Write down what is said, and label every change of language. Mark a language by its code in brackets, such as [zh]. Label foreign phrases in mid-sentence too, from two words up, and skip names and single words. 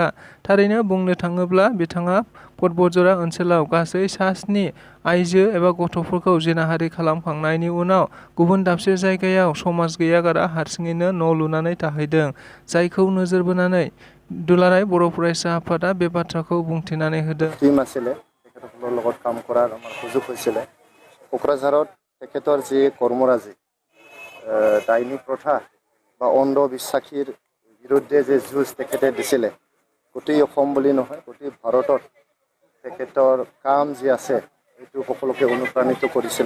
[brx] थारैनो बुंनो थाङोब्ला बिथाङा फट बरजरा ओनसोलाव गासै सा 7 आइजो एबा गथ'फोरखौ जिनाहारि खालामखांनायनि उनाव गुबुन दाबसे जायगायाव समाज गैयागारा हारसिङैनो न' लुनानै थाहैदों, जायखौ नोजोर बोनानै दुलाराय बर' फरायसा आफादा बे बाथ्राखौ बुंथिनानै होदों। [as] টিম আছিলে তেখেতসকলৰ লগত কাম কৰাৰ আমাৰ সুযোগ হৈছিলে। কোকৰাঝাৰত তেখেতৰ যি কৰ্মৰাজি ডাইনী প্ৰথা বা অন্ধবিশ্বাসীৰ বিৰুদ্ধে যে যুঁজ তেখেতে দিছিলে, গোটেই অসম বুলি নহয় গোটেই ভাৰতত তেখেতৰ কাম যি আছে এইটো সকলোকে অনুপ্ৰাণিত কৰিছিলে।